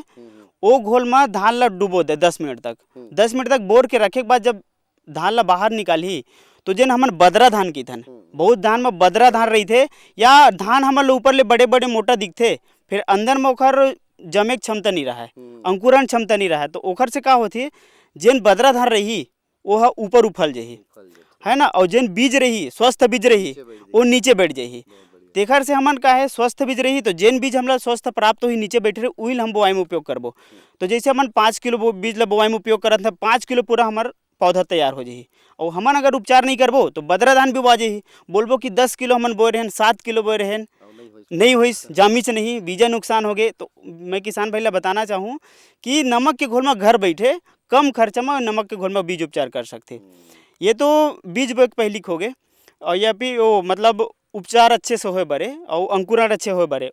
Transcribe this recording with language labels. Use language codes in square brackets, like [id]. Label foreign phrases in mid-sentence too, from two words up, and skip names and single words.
[hne] वो घोल में धान ला डुबो दे 10 मिनट तक बोर के रखे के बाद जब धान ला बाहर निकाली तो जन हमन बदरा धान की थन, बहुत धान में बदरा धान रही थे या धान हमन ऊपर ले बड़े बड़े मोटा दिखते, फिर अंदर में ओखर जमे क्षमता नहीं रहा है, अंकुरण क्षमता नहीं रहा है। तो ओखर से का होती जन बदरा धान रही वो ऊपर उफल जाही है ना, और जन बीज रही स्वस्थ बीज रही वो नीचे बैठ जाही। तेखर से हमन का है स्वस्थ बीज रही तो जैन बीज हमला स्वस्थ प्राप्त हुई नीचे बैठे रहे उही हम बोआई में उपयोग करबो। तो जैसे हमन 5 किलो बीज ला बोआई में उपयोग करत हैं, 5 किलो पूरा हमार पौधा तैयार हो जाही। और हमन अगर उपचार नहीं करबो तो बदरा धान भी बो जाही, बोलबो कि 10 किलो हमन बोए रहन 7 किलो बोए रहन नहीं हुई, जामिच नहीं, बीजा नुकसान हो गए। तो मैं किसान भाई ला बताना चाहूँ कि नमक के घोल में घर बैठे कम खर्चा में नमक के घोल में बीज उपचार कर सकते। ये तो बीज बोए पहली हो गए और या फिर वो मतलब उपचार अच्छे से होए बरे और अंकुरण अच्छे होए बरे।